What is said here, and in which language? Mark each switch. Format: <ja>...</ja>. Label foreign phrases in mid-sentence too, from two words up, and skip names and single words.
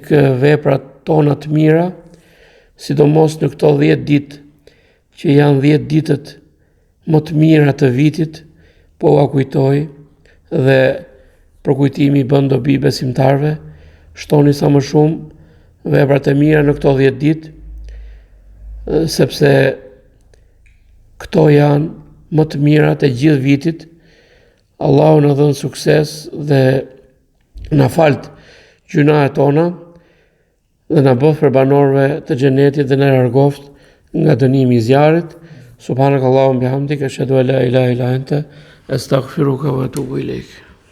<sq>veprat tona të mira, sidomos në këto 10 ditë që janë 10 ditët më të mira të vitit, po ua kujtoj dhe për kujtimi bën dobi besimtarve, shtoni sa më shumë veprat e mira në këto 10 ditë, sepse këto janë më të mirat e gjithë vitit. Allahu na dhën sukses dhe na falt gjunahet tona dhe na bëf për banorëve të xhenetit dhe na largoft nga dënimi i zjarrit.</sq> <ar>سبحانك اللهم وبحمدك أشهد أن لا إله إلا أنت أستغفرك وأتوب إليك.</ar>